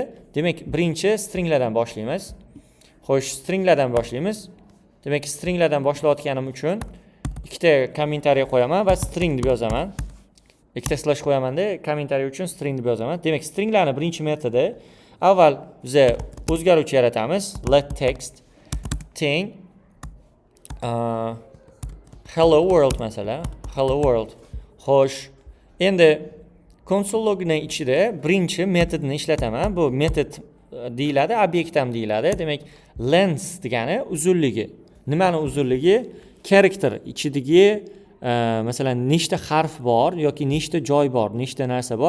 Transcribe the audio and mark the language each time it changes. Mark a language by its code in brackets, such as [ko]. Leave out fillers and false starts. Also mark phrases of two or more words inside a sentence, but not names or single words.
[uz] Demak, birinchi stringlardan boshlaymiz. Xo'sh, stringlardan boshlaymiz. Demak, stringlardan boshlayotganim uchun ikkita kommentariy qo'yaman va string deb yozaman. Ikkita slash qo'yaman-da, kommentariy uchun string deb yozaman. Demak, stringlarning birinchi metodi avval biz o'zgaruvchi yaratamiz. [en] Let text thing hello world masalan, hello world. [uz] Xo'sh, endi [en] console logning [uz] ichida birinchi metodni ishlataman. Bu metod deyiladi, obyekt ham deyiladi. Demak, length degani uzunligi. Nimani uzunligi? Character ichidagi masalan nechta harf bor yoki nechta joy bor, nechta narsa bor.